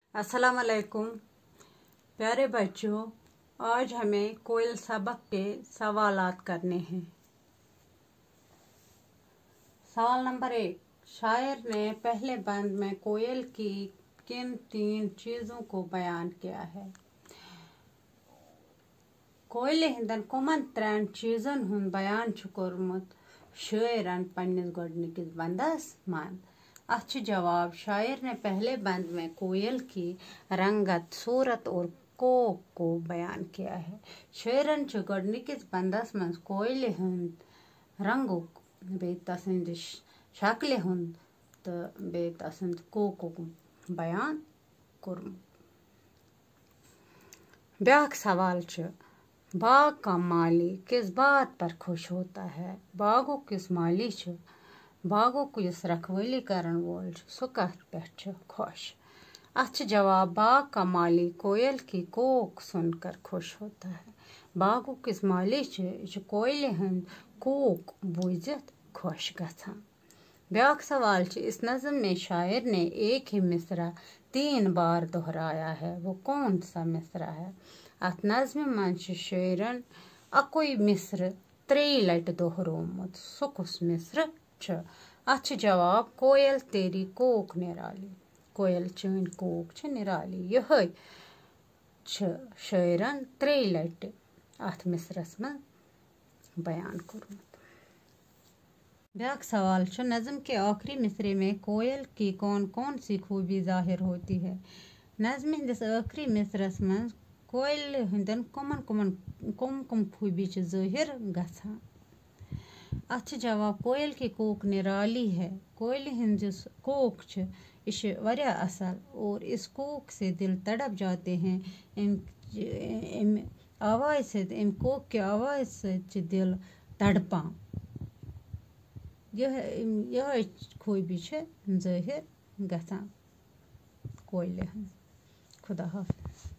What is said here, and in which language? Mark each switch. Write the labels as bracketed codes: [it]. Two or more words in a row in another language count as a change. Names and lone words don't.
[ur] السلام علیکم پیارے بچو، آج ہمیں کوئل سبق کے سوالات کرنے ہیں. سوال نمبر 1، شاعر نے پہلے بند میں کوئل کی کن 3 چیزوں کو بیان کیا ہے? [ks] कोयल हिंदन कुमन 3 चीज़न हुंद बयान छु कोरमुत शायरन पन्निस गोडनिकिस बंदस मन। [ur] اچھ جواب، شاعر نے پہلے بند میں کوئل کی رنگت، صورت اور کوک کو بیان کیا ہے. [ks] शायरन छु गोडनिकिस बंदस मंज कोयल हुंद रंगुक बे तसंद शक्ल हुंद तो बे तसंद कोक बयान कोरमुत। ब्याक सवाल छु, [ur] باغ کا مالی کس بات پر خوش ہوتا ہے? [ks] बागो किस माली छु बागो किस रखवाली करन वोल सु कथ पे छु खुश? [ur] اچھ جواب، باغ کا مالی کوئل کی کوک سن کر خوش ہوتا ہے. [ks] बागो किस माली छु कोयल हंद कोक बुझत खुश गछान। ब्याक सवाल छु, [ur] اس نظم میں شاعر نے ایک ہی مصرع 3 بار دہرایا ہے، وہ کون سا مصرع ہے? [ks] अत नज़म मन शायरन अकोई मिसर 3 लट दोहरोमुत, सु कुस मिसर छु? [ur] اچھ جواب، کوئل تیری کوک نرالی, [ks] कोयल चन कोक छु निराली। यह शायरन 3 लट अत मिसरस में बयान कोरमुत। ब्याक सवाल छु, [ur] نظم کے آخری مصرعے میں کوئل کی کون کون سی خوبی ظاہر ہوتی ہے? [ks] नज़म हिंदस आखिरी मिसरस में कोयल हिंदन कुम खूबी छु जाहिर गछान। [ur] اچھ جواب، کوئل کی کوک نرالی ہے. [ks] कोयल हिंदस कोक छु इश वरिया असल [ur] اور اس کوک سے دل تڑپ جاتے ہیں. ان آواز سے، ان کوک کی آواز سے دل تڑپا. [ks] यह खूबी छु जाहिर गछान कोयल। [ur] خدا حافظ.